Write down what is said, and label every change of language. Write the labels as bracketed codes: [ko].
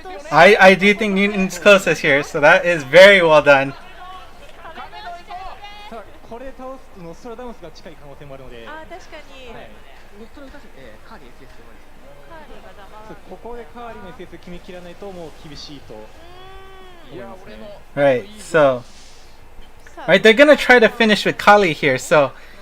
[en] I do think Newton's closest here, so that is very well done. [ja] これ倒すとノストラダムスが近い可能性もあるので。あ、確かに。ノストラダムスカーリー SS で終わりです。ここでカーリーの SS 決めきらないともう厳しいと思いますね。 [en] Right, so. Right, they're gonna try to finish with Kali here, so.